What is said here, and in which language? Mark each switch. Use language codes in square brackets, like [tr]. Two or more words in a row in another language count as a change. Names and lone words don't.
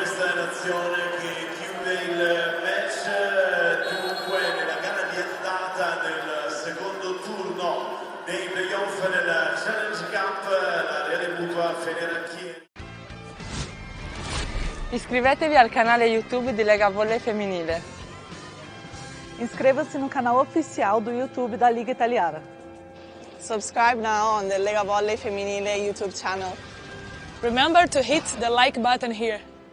[it] l'azione che chiude il match. Dunque nella gara di andata nel secondo turno dei playoff della Challenge Cup, la Reale Mutua Federanchieri. Iscrivetevi al canale YouTube di Lega Volley Femminile. [pt] Inscreva-se no canal oficial do YouTube da Liga Italiana. [en] Subscribe now on the Lega Volley Femminile YouTube channel. Remember to hit the like button here.